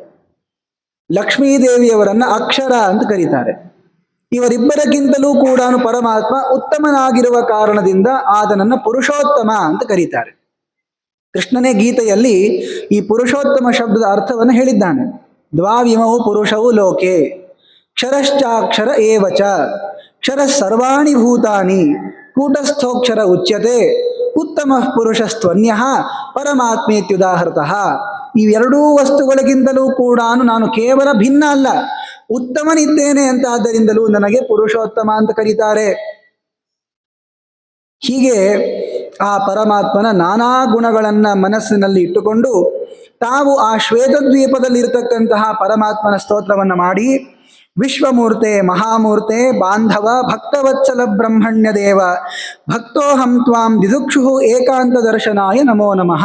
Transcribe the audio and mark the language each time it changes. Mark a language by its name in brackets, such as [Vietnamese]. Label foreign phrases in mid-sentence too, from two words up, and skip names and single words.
[Kannada] ಲಕ್ಷ್ಮೀದೇವಿಯವರನ್ನ ಅಕ್ಷರ ಅಂತ ಕರೀತಾರೆ. ಇವರಿಬ್ಬರಕ್ಕಿಂತಲೂ ಕೂಡ ಪರಮಾತ್ಮ ಉತ್ತಮನಾಗಿರುವ ಕಾರಣದಿಂದ ಆತನನ್ನ ಪುರುಷೋತ್ತಮ ಅಂತ ಕರೀತಾರೆ. ಕೃಷ್ಣನೇ ಗೀತೆಯಲ್ಲಿ ಈ ಪುರುಷೋತ್ತಮ ಶಬ್ದದ ಅರ್ಥವನ್ನು ಹೇಳಿದ್ದಾನೆ. [Sanskrit] ದ್ವಾವಿಮೌ ಪುರುಷವು ಲೋಕೆ ಕ್ಷರಶ್ಚಾಕ್ಷರ ಏವಚ ಕ್ಷರ ಸರ್ವಾಣಿ ಭೂತಾನಿ ಕೂಟಸ್ಥೋಕ್ಷರ ಉಚ್ಯತೆ ಉತ್ತಮ ಪುರುಷಸ್ತ್ವನ್ಯ ಪರಮಾತ್ಮೇತ್ಯುದಾಹೃತಃ. [Kannada] ಇವೆರಡೂ ವಸ್ತುಗಳಿಗಿಂತಲೂ ಕೂಡ ನಾನು ಕೇವಲ ಭಿನ್ನ ಅಲ್ಲ, ಉತ್ತಮನಿದ್ದೇನೆ ಅಂತ ಆದ್ದರಿಂದಲೂ ನನಗೆ ಪುರುಷೋತ್ತಮ ಅಂತ ಕರೀತಾರೆ. ಹೀಗೆ ಆ ಪರಮಾತ್ಮನ ನಾನಾ ಗುಣಗಳನ್ನ ಮನಸ್ಸಿನಲ್ಲಿ ಇಟ್ಟುಕೊಂಡು ತಾವು ಆ ಶ್ವೇತದ್ವೀಪದಲ್ಲಿರತಕ್ಕಂತಹ ಪರಮಾತ್ಮನ ಸ್ತೋತ್ರವನ್ನು ಮಾಡಿ, [Sanskrit] ವಿಶ್ವಮೂರ್ತೆ ಮಹಾಮೂರ್ತೆ ಬಾಂಧವ ಭಕ್ತವತ್ಸಲ ಬ್ರಹ್ಮಣ್ಯ ದೇವ ಭಕ್ತೋಹಂ ತ್ವಾಂ ದಿದುಕ್ಷು ಏಕಾಂತ ದರ್ಶನಾಯ ನಮೋ ನಮಃ.